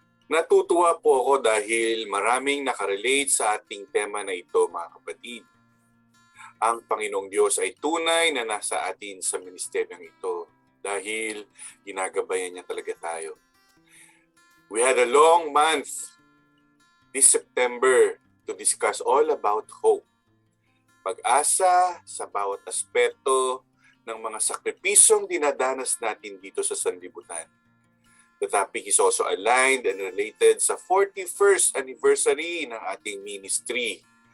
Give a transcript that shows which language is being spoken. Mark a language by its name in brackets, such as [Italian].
[Filipino] Natutuwa po ako dahil maraming nakarelate sa ating tema na ito, mga kapatid. Ang Panginoong Diyos ay tunay na nasa atin sa ministeryong ito dahil ginagabayan niya talaga tayo. [English] We had a long month this September to discuss all about hope. [Filipino] Pag-asa sa bawat aspeto ng mga sakripisyong dinadanas natin dito sa sanlibutan. [English] The topic is also aligned and related sa 41st anniversary ng ating ministry.